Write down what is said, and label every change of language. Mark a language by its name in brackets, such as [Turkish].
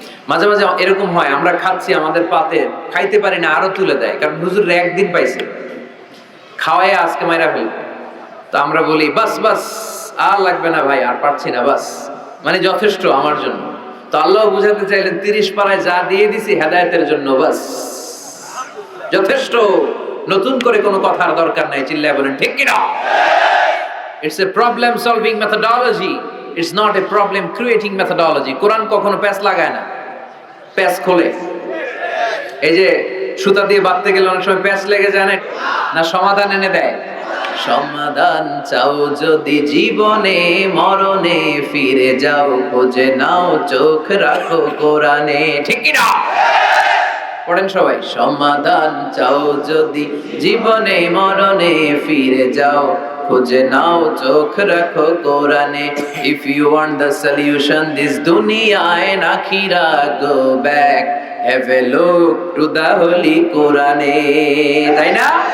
[Bangla] মাঝে মাঝে এরকম হয়, আমরা খাচ্ছি, আমাদের পাতে খাইতে পারি না, আরো তুলে দেয়, কারণ হুজুর একদিন পাইছে, খাওয়াই আজকে মাইরা ফেলবে। তো আমরা বলি বাস বাস, আর লাগবে না ভাই, আর পারছি না, বাস মানে যথেষ্ট আমার জন্য। তো আল্লাহ বুঝাতে চাইলেন 30 পারায় যা দিয়ে দিছি হেদায়েতের জন্য, বাস যথেষ্ট, নতুন করে কোনো কথার দরকার নাই। চিল্লায় বলেন ঠিক কি না? [English] It's a problem solving methodology, it's not a problem creating methodology. [Bangla] কোরআন কখনো প্যাচ লাগায় না, প্যাচ খোলে। এই যে সুতা দিয়ে বাঁধতে গেলে অনেক সময় প্যাচ লেগে যায় না, সমাধান এনে দেয়। সমাধান চাও যদি জীবনে মরণে, ফিরে যাও খোঁজে নাও, চোখ রাখো কোরআনে, ঠিক কি না? পড়েন সবাই, সমাধান চাও যদি জীবনে মরণে, ফিরে যাও খুঁজে নাও, চোখ রাখো কোরআনে। [English] If you want the solution this দুনিয়া and আখিরা, go back, have a look to the holy কোরআনে, [Bangla] তাই না?